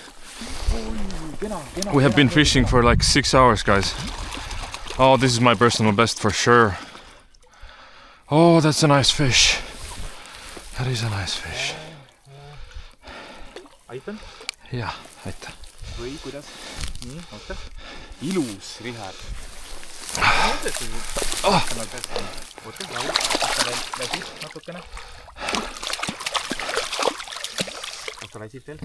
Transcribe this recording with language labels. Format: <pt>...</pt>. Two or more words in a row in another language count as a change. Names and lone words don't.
<en>We have been fishing for like 6 hours, guys. Oh, this is my personal best for sure. Oh, that's a nice fish. That is a nice fish.</en> <et>Aitan? Yeah, aitäh. Või kuidas? Nii, oota. Ilus rihar. Oota, rahu. Väsi natukene. Oota, väsid veel?</et>